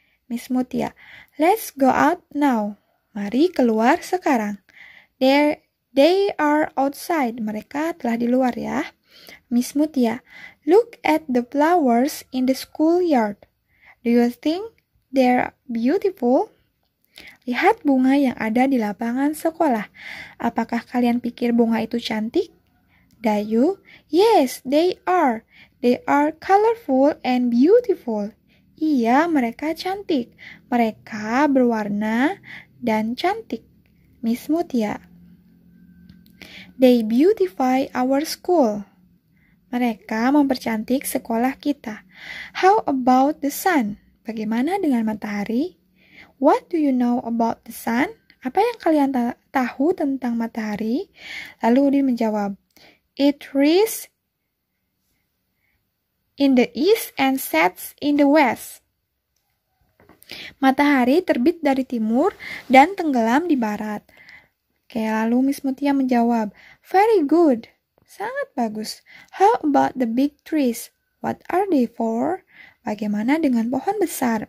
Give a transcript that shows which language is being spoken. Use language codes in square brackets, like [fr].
[en] Miss Mutia, let's go out now. [id] Mari keluar sekarang. [en] They are outside. [id] Mereka telah di luar ya. [en] Miss Mutia, look at the flowers in the schoolyard. Do you think they're beautiful? [id] Lihat bunga yang ada di lapangan sekolah. Apakah kalian pikir bunga itu cantik? [en] Dayu, yes, they are. They are colorful and beautiful. [id] Iya, mereka cantik. Mereka berwarna dan cantik. Miss Mutia, [en] they beautify our school. [id] Mereka mempercantik sekolah kita. [en] How about the sun? [id] Bagaimana dengan matahari? [en] What do you know about the sun? [id] Apa yang kalian tahu tentang matahari? Lalu Udin menjawab, [en] it rises in the east and sets in the west. [id] Matahari terbit dari timur dan tenggelam di barat. Oke, lalu Miss Mutia menjawab, [en] very good. [id] Sangat bagus. [en] How about the big trees? What are they for? [id] Bagaimana dengan pohon besar?